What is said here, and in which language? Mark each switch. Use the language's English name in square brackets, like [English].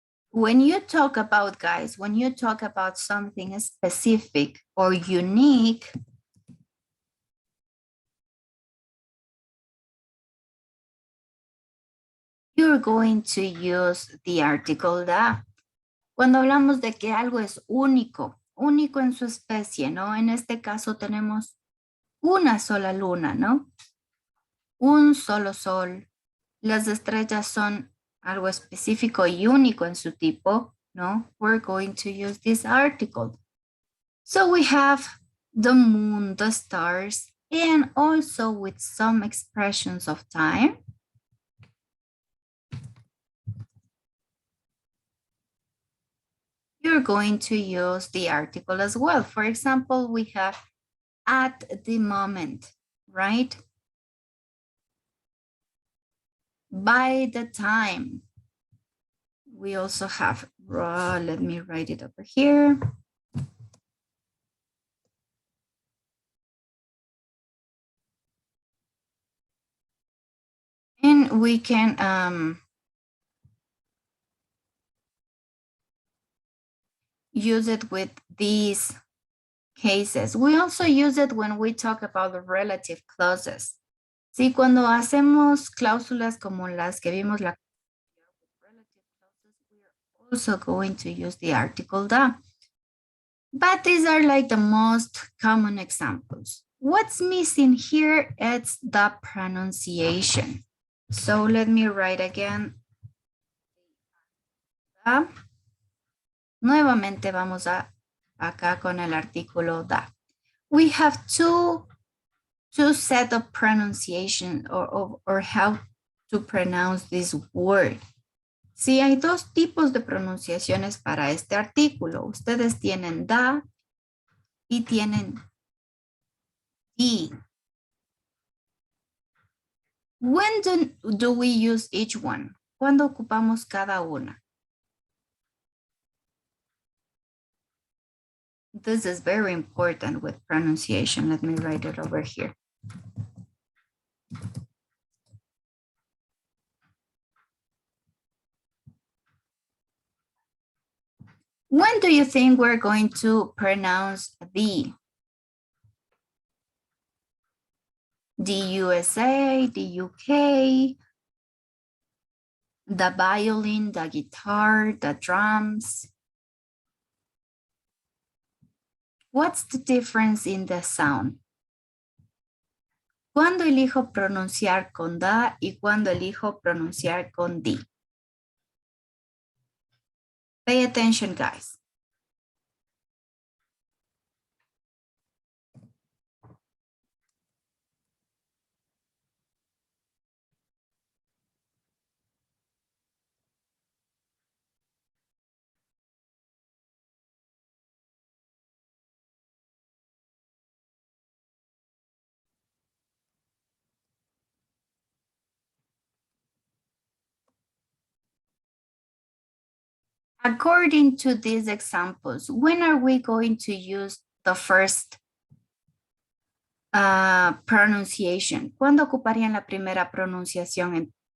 [English] When you talk about, guys, when you talk about something specific or unique, you're going to use the article da. [Spanish] Cuando hablamos de que algo es único, único en su especie, ¿no? En este caso tenemos una sola luna, ¿no? Un solo sol. Las estrellas son algo específico y único en su tipo, ¿no? [English] We're going to use this article. So we have the moon, the stars, and also with some expressions of time. You're going to use the article as well. For example, we have at the moment, right? By the time. We also have, let me write it over here. And we can use it with these cases. We also use it when we talk about the relative clauses. [Spanish] Sí, cuando hacemos cláusulas como las que vimos la [English] relative clauses, we are also going to use the article da. But these are like the most common examples. What's missing here is the pronunciation. So let me write again. Da. [Spanish] Nuevamente vamos acá con el artículo da. [English] We have two set of pronunciation or how to pronounce this word. [Spanish] Sí, hay dos tipos de pronunciaciones para este artículo. Ustedes tienen da y tienen di. [English] When do we use each one? [Spanish] ¿Cuándo ocupamos cada una? [English] This is very important with pronunciation. Let me write it over here. When do you think we're going to pronounce the? The USA, the UK, the violin, the guitar, the drums. What's the difference in the sound? [Spanish] ¿Cuándo elijo pronunciar con da y cuándo elijo pronunciar con di? [English] Pay attention, guys. According to these examples, when are we going to use the first pronunciation? [Spanish] ¿Cuándo ocuparían la primera pronunciación?